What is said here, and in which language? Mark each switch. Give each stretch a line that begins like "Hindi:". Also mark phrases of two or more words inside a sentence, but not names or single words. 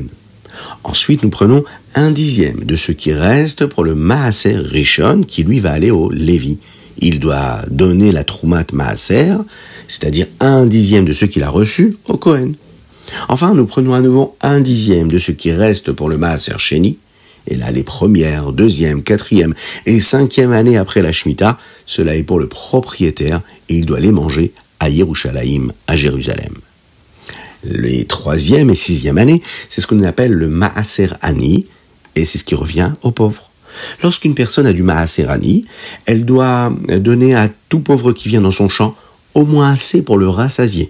French: Ensuite, nous prenons 1/10 de ce qui reste pour le
Hebrew: מעשר ראשון,
French: qui lui va aller au Lévi. Il doit donner la
Hebrew: תרומת מעשר,
French: c'est-à-dire 1/10 de ce qu'il a reçu, au Kohen. Enfin, nous prenons à nouveau 1/10 de ce qui reste pour le
Hebrew: מעשר שני,
French: et là, les 1ère, 2e, 4e et 5e années après la Shemitah, cela est pour le propriétaire et il doit les manger à Yerushalayim, à Jérusalem. Les 3e et 6e années, c'est ce qu'on appelle le
Hebrew: מעשר עני,
French: et c'est ce qui revient aux pauvres. Lorsqu'une personne a du
Hebrew: מעשר עני,
French: elle doit donner à tout pauvre qui vient dans son champ au moins assez pour le rassasier.